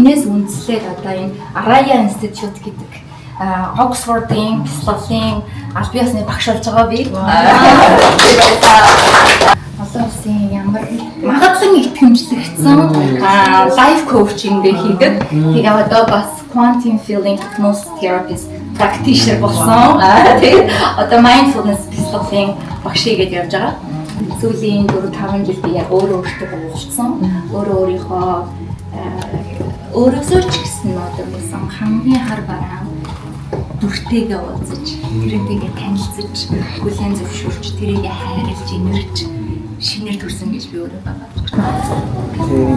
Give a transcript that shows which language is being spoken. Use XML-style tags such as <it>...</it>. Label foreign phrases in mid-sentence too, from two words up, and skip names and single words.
<mn>Тэгээ би энээс үндслээд одоо энэ Araya Institute гэдэг Oxford-ийн философийн аль биесны багш болж байгаа би. Олон улсын ямар магадлан итгэмжлэгдсэн</mn> <en>life coaching</en> <mn>дээр хийдэг. Тэгээ одоо бас</mn> <en>quantum feeling hypnosis therapist practitioner</en> <mn>болсон. Тэгээ одоо mindfulness философийн багш хийгээд явж байгаа. Сүүлийн 4-5 жил би яг өөрөө болцсон. Өөрийнхөө өөрөөсөө ч гэсэн одоо байсан хамгийн хар бараа дүртэйгээ уулзаж, тэрнийгээ танилцаж, хүлээн зөвшөөрч, тэрийгээ хайрлаж, инэрч шинээр төрсөн гэж би өөрөө бодож</mn>